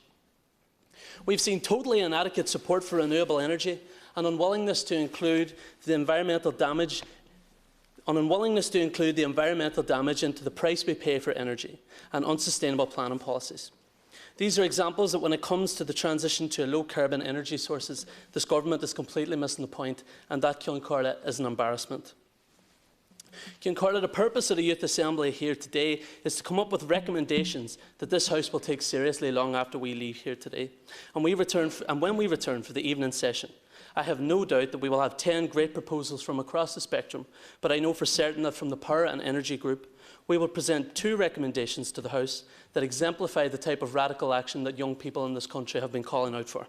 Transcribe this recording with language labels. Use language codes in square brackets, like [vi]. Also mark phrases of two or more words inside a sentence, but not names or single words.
[en] We've seen totally inadequate support for renewable energy and unwillingness to include the environmental damage into the price we pay for energy and unsustainable planning policies. These are examples that when it comes to the transition to low-carbon energy sources, this government is completely missing the point, and that, Comhairle, is an embarrassment. Comhairle, the purpose of the Youth Assembly here today is to come up with recommendations that this House will take seriously long after we leave here today. And when we return for the evening session, I have no doubt that we will have 10 great proposals from across the spectrum, but I know for certain that from the Power and Energy Group, we will present 2 recommendations to the House that exemplify the type of radical action that young people in this country have been calling out for.